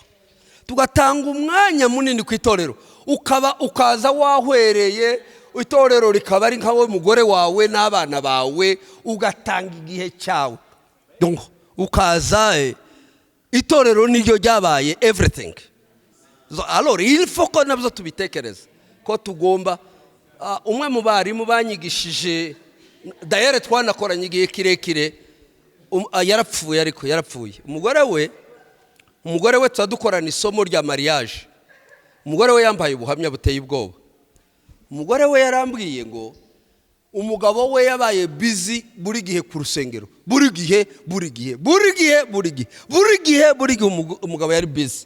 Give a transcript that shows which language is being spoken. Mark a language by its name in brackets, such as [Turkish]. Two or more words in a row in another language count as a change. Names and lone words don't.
[Kinyarwanda] Tugatanga umwanya munini ku itorero, ukaza wahwereye, itorero rikaba ari nkawe mugore wawe n'abana bawe, ugatanga igihe cyawe. Donc ukaza itorero niryo ryabaye everything. [French] Alors il faut [Kinyarwanda] ko nabyo tubitekereza ko tugomba. [French] Umwe mu barimu banyigishije, dayere twanakoranye igihe kirekire, yarapfuye. Ariko yarapfuye umugore we tuzadukorana isomo rya mariage. Umugore we yambaye ubuhamya buteye ubwoba. Umugore we yarambwiye ngo umugabo we yabaye busy buri gihe ku rusengero, buri gihe umugabo yari busy.